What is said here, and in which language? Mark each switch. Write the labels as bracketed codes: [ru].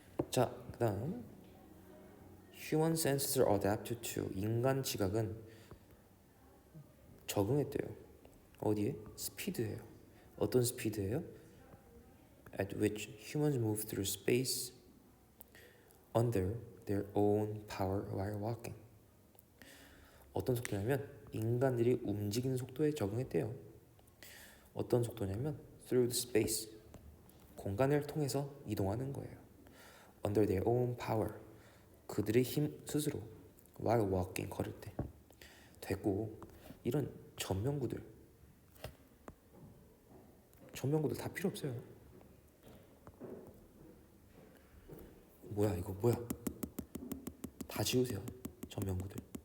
[ko] 자, 그 다음 [en] Human senses are adapted to. [ko] 인간 지각은 적응했대요. 어디에? 스피드예요. 어떤 스피드예요? [en] At which humans move through space under their own power while walking. [ko] 어떤 속도냐면 인간들이 움직이는 속도에 적응했대요. 어떤 속도냐면 [en] through the space, [ko] 공간을 통해서 이동하는 거예요. [en] Under their own power, [ko] 그들의 힘 스스로 [en] while walking, [ko] 걸을 때. 됐고, 이런 전명구들 다 필요 없어요. 뭐야 이거 뭐야? 다 지우세요. 전명구들.